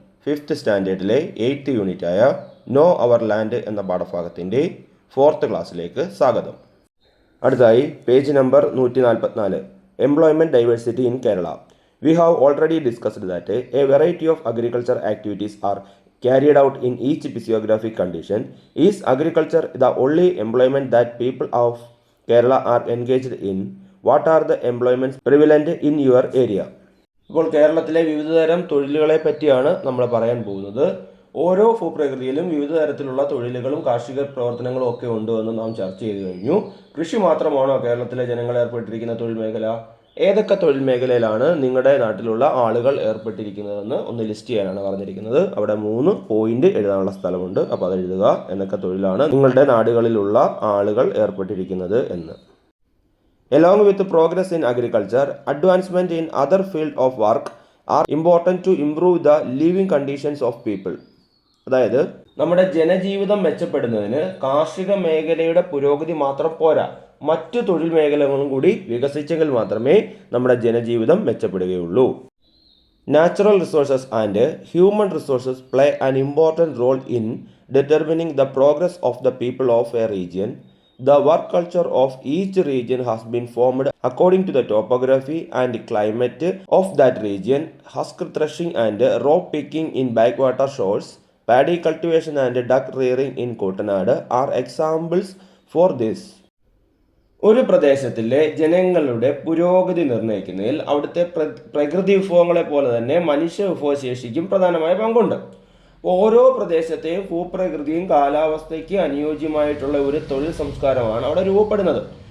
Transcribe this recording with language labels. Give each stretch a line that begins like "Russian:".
Malayalam: 5th സ്റ്റാൻഡേർഡിലെ 8th യൂണിറ്റായ no our land എന്ന പാഠഭാഗത്തിൻ്റെ 4th ക്ലാസ്സിലേക്ക് സ്വാഗതം. അടുത്തായി
English: Page number 144, employment diversity in Kerala. We have already discussed that a variety of agriculture activities are carried out in each physiographic condition. Is agriculture the only employment that people of Kerala are engaged in? What are the employments prevalent in your area?
Malayalam: ഇപ്പോൾ കേരളത്തിലെ വിവിധതരം തൊഴിലുകളെ പറ്റിയാണ് നമ്മൾ പറയാൻ പോകുന്നത്. ഓരോ ഭൂപ്രകൃതിയിലും വിവിധ തരത്തിലുള്ള തൊഴിലുകളും കാർഷിക പ്രവർത്തനങ്ങളും ഒക്കെ ഉണ്ട് എന്ന് നാം ചർച്ച ചെയ്തു കഴിഞ്ഞു. കൃഷി മാത്രമാണോ കേരളത്തിലെ ജനങ്ങൾ ഏർപ്പെട്ടിരിക്കുന്ന തൊഴിൽ മേഖല? ഏതൊക്കെ തൊഴിൽ മേഖലയിലാണ് നിങ്ങളുടെ നാട്ടിലുള്ള ആളുകൾ ഏർപ്പെട്ടിരിക്കുന്നതെന്ന് ഒന്ന് ലിസ്റ്റ് ചെയ്യാനാണ് പറഞ്ഞിരിക്കുന്നത്. അവിടെ 3 പോയിന്റ് എഴുതാനുള്ള സ്ഥലമുണ്ട്. അപ്പോൾ അത് എഴുതുക. എന്തൊക്കെ തൊഴിലാണ് നിങ്ങളുടെ നാടുകളിലുള്ള ആളുകൾ ഏർപ്പെട്ടിരിക്കുന്നത് എന്ന്.
English: Along with progress in agriculture, advancement in other fields of work are important to improve the living conditions of people.
Malayalam: അതായത് നമ്മുടെ ജനജീവിതം മെച്ചപ്പെടുന്നതിന് കാർഷിക മേഖലയുടെ പുരോഗതി മാത്രം പോരാ, മറ്റു തൊഴിൽ മേഖലകളും കൂടി വികസിച്ചെങ്കിൽ മാത്രമേ നമ്മുടെ ജനജീവിതം മെച്ചപ്പെടുകയുള്ളൂ.
English: Natural resources and human resources play an important role in determining the progress of the people of a region. The work culture of each region has been formed according to the topography and climate of that region. Husk threshing and rope picking in backwater shores, paddy cultivation and duck rearing in Kuttanad are examples for this.
Malayalam: ഒരു പ്രദേശത്തിലെ ജനങ്ങളുടെ പുരോഗതി നിർണ്ണയിക്കുന്നതിൽ അവിടുത്തെ പ്രകൃതി വിഭവങ്ങളെ പോലെ തന്നെ മനുഷ്യ വിഭവശേഷിക്കും പ്രധാനമായ പങ്കുണ്ട്. ഓരോ പ്രദേശത്തെയും ഭൂപ്രകൃതിയും കാലാവസ്ഥയ്ക്ക് അനുയോജ്യമായിട്ടുള്ള ഒരു തൊഴിൽ സംസ്കാരമാണ് അവിടെ രൂപപ്പെടുന്നത്.